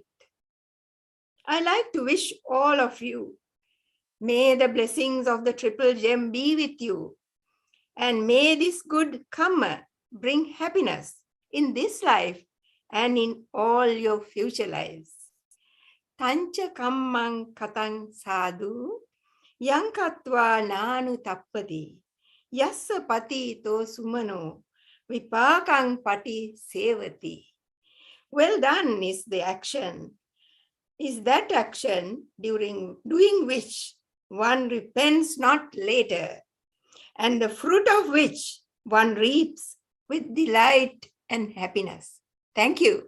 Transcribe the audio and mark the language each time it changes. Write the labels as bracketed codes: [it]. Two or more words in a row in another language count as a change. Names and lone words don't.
[en] I like to wish all of you, may the blessings of the Triple Gem be with you, and may this good karma bring happiness in this life and in all your future lives. [pi] Tancha kammang katang sadhu, yankatva nanu tappati, yassa pati to sumano, vipakang pati sevati. [en] Well done is the action, is that action doing which one repents not later, and the fruit of which one reaps with delight and happiness. Thank you.